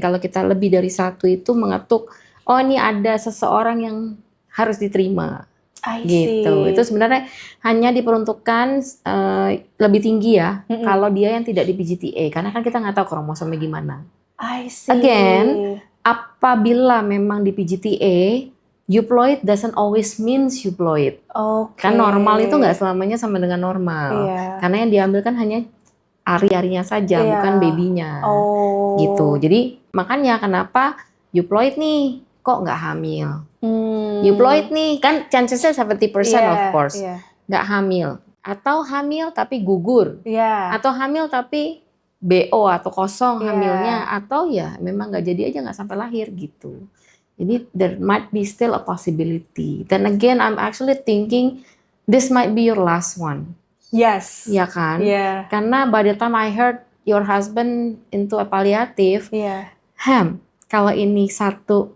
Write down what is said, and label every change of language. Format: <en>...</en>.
<id>Kalau kita lebih dari 1 itu mengetuk, oh ini ada seseorang yang harus diterima. Gitu. Itu sebenarnya hanya diperuntukkan lebih tinggi ya, kalau dia yang tidak di PGTA, karena kan kita nggak tahu kromosomnya gimana.</id> <en>Again,</en> <id>apabila memang di PGTA,</id> <en>euploid doesn't always means euploid.</en> <id>Kan normal itu nggak selamanya sama dengan normal. Karena yang diambil kan hanya ari-arinya saja, bukan babynya. Gitu. Jadi makanya kenapa euploid nih kok nggak hamil. Euploid nih kan chancesnya 70%</id> <en>of course.</en> <id>Nggak hamil. Atau hamil tapi gugur. Atau hamil tapi BO atau kosong hamilnya, atau ya memang nggak jadi aja, nggak sampai lahir gitu. Jadi</id> <en>there might be still a possibility. Then again, I'm actually thinking this might be your last one. Yes.</en> <id>Ya kan? Karena</id> <en>by the time I heard your husband into a palliative,</en> <id>kalau ini 1</id>